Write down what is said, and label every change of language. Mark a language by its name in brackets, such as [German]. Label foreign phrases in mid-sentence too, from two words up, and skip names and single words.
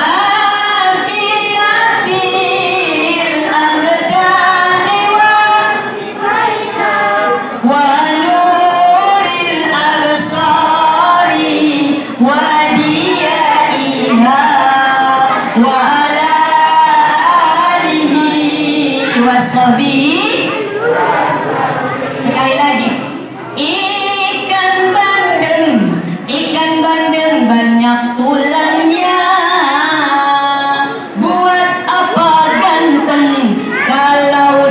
[Arabic] عافية الأبدان ونور الأبصار وضيائها وعلى آله وصحبه. [Indonesian] Sekali lagi, ikan bandeng banyak tulangnya, buat apa ganteng kalau